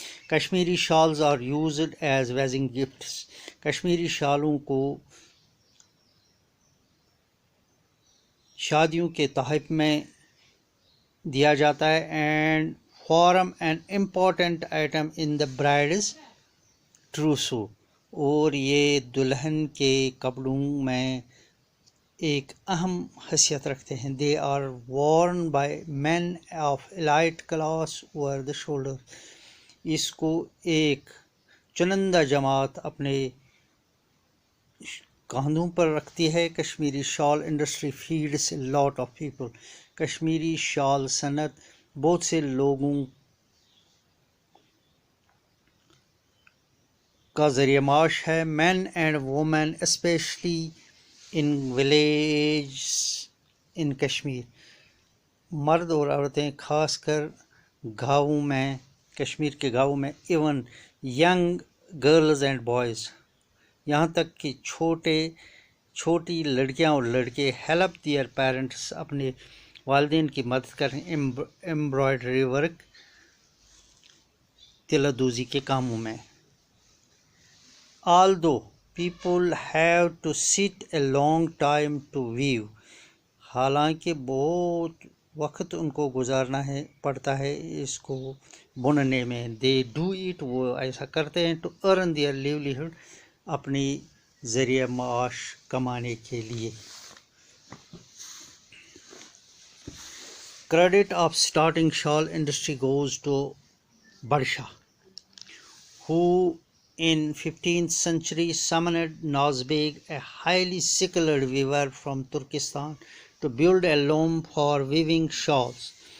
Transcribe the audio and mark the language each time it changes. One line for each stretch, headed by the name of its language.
English: Kashmiri shawls are used as wedding gifts.
Urdu: Kashmiri شالوں کو شادیوں کے تحائف میں دیا جاتا ہے.
English: And form an important item in the bride's trousseau.
Urdu: اور یہ دلہن کے کپڑوں میں ایک اہم حیثیت رکھتے ہیں.
English: They are worn by men of elite class over the shoulder.
Urdu: اس کو ایک چنندہ جماعت اپنے کاندھوں پر رکھتی ہے.
English: Kashmiri shawl industry feeds a lot of people.
Urdu: Kashmiri شال صنعت بہت سے لوگوں کا ذریعہ معاش ہے.
English: Men and women especially in villages in Kashmir.
Urdu: مرد اور عورتیں خاص کر گاؤں میں کشمیر کے گاؤں میں.
English: Even young girls and boys.
Urdu: یہاں تک کہ چھوٹی لڑکیاں اور لڑکے
English: Help their parents.
Urdu: اپنے والدین کی مدد کریں.
English: embroidery work
Urdu: تلہ دوزی کے کاموں میں.
English: although people have to sit a long time to weave.
Urdu: حالانکہ بہت وقت ان کو گزارنا پڑتا ہے اس کو بننے میں.
English: they do it.
Urdu: وہ ایسا کرتے ہیں.
English: to earn their livelihood.
Urdu: اپنی ذریعہ معاش کمانے کے لیے.
English: Credit of starting shawl industry goes to Badshah, who in 15th century summoned Nazbek, a highly skilled weaver from Turkestan, to build a loom for weaving shawls.